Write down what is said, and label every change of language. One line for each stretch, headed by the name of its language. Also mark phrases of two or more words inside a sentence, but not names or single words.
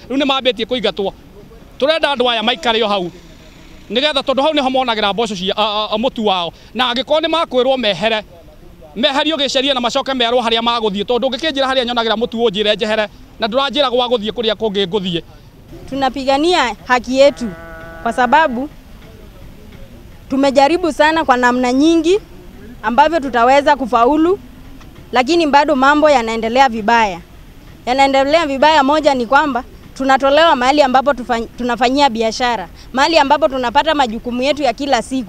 Kikuyu: Riu ni mambetie kuingatwo, turenda andu aya maikare yo hau nigetha tondu hau niho monagira mboco cia mutu wao, na angiko ni makwirwo meherio giceria na macoke merwo haria maguthie, tondu ngikinjira haria nyonagira mutu unjire njehere na nduranjira gwa guthie kuria kungi nguthie.
Swahili: Tunapigania haki yetu kwa sababu tumejaribu sana kwa namna nyingi ambavyo tutaweza kufaulu, lakini bado mambo yanaendelea vibaya. Yanaendelea vibaya, moja ni kwamba tunatolewa mahali ambapo tunafanyia biashara, mahali ambapo tunapata majukumu yetu ya kila siku.